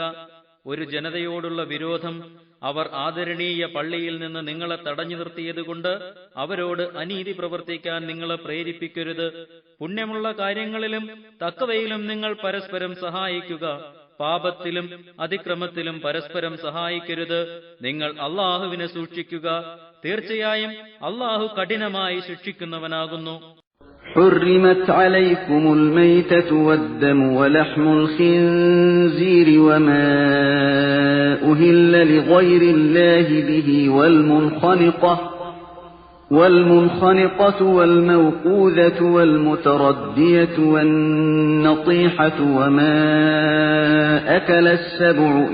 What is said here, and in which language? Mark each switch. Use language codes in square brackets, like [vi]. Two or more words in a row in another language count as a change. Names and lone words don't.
[ml] ഒരു ജനതയോടുള്ള വിരോധം അവർ ആദരണീയ പള്ളിയിൽ നിന്ന് നിങ്ങളെ തടഞ്ഞു നിർത്തിയതുകൊണ്ട് അവരോട് അനീതി പ്രവർത്തിക്കാൻ നിങ്ങളെ പ്രേരിപ്പിക്കരുത്. പുണ്യമുള്ള കാര്യങ്ങളിലും തഖ്വയിലും നിങ്ങൾ പരസ്പരം സഹായിക്കുക. പാപത്തിലും അതിക്രമത്തിലും പരസ്പരം സഹായിക്കരുത്. നിങ്ങൾ അല്ലാഹുവിനെ സൂക്ഷിക്കുക. തീർച്ചയായും അല്ലാഹു കഠിനമായി ശിക്ഷിക്കുന്നവനാകുന്നു. [ar] حرمت عليكم الميتة والدم ولحم الخنزير وما أهل لغير الله به والمنخنقة والموقوذة والمتردية والنطيحة وما أكل السبع